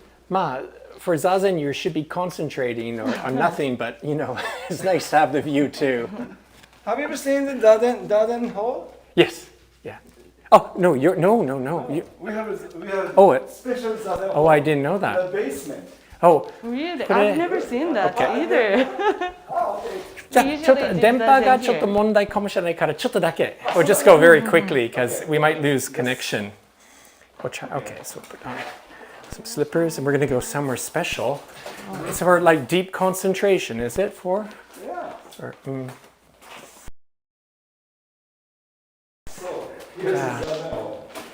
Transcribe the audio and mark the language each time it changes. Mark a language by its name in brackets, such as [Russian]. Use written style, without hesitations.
[English] Ma, for zazen, you should be concentrating on nothing, but it's nice to have the view too. Have you ever seen the Darden Hall? Yes. Yeah. Oh no, no. We have a special Darden Hall. Oh, I didn't know that. The basement. Oh. Really? I've never seen that either. Oh, okay. [Japanese] じゃあちょっと電波がちょっと問題かもしれないからちょっとだけ [English] We'll just go very quickly because we might lose connection. Okay, so put on some slippers and we're going to go somewhere special. It's for like deep concentration, is it for? Yeah. Or, So here's the Darden Hall.